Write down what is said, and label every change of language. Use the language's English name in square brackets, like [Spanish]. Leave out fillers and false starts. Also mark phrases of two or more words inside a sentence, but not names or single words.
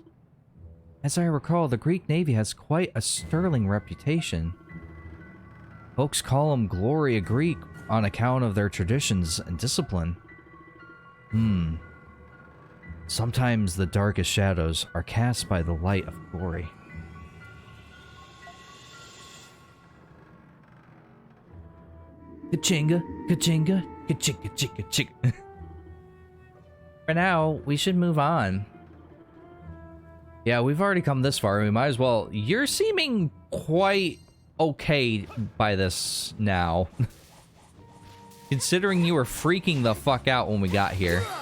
[English] As I recall, the Greek Navy has quite a sterling reputation. Folks call them Gloria Greek on account of their traditions and discipline. Sometimes the darkest shadows are cast by the light of glory. Ka-chinga, ka-chinga, ka-chinga, chicka, chicka. For now, we should move on. Yeah, we've already come this far. We might as well. You're seeming quite okay by this now. Considering you were freaking the fuck out when we got here.